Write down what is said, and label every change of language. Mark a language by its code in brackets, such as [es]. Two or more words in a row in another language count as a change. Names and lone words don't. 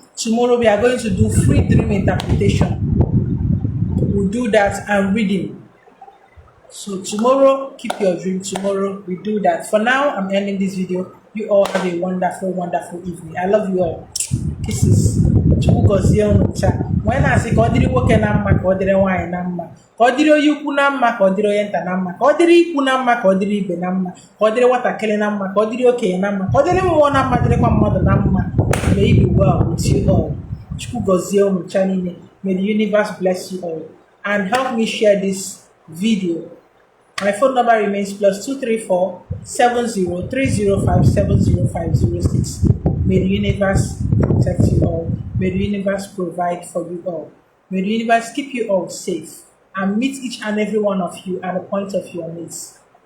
[en] Tomorrow we are going to do free dream interpretation. We'll do that and reading. So tomorrow, keep your dream. Tomorrow we do that. For now, I'm ending this video. You all have a wonderful, wonderful evening. I love you all. Kisses. When I say [ig] ka ọ dịrị nwoke na mma ka ọ dịrị nwaanyị na mma ka ọ dịrị onye ukwu na mma ka ọ dịrị onye nta na mma ka ọ dịrị ikwu na mma ka ọ dịrị ibe na mma ka ọ dịrị nwatakịrị na mma ka ọ dịrị okenye na mma ka ọ dịrị mmụọ na mma dịrịkwa mmadụ na mma. [en] May you be well with you all. [ig] Chukwu gọzie unu cha niile. [en] May the universe bless you all and help me share this video. My phone number remains +234 7030570506. May the universe protect you all. May the universe provide for you all. May the universe keep you all safe and meet each and every one of you at the point of your needs.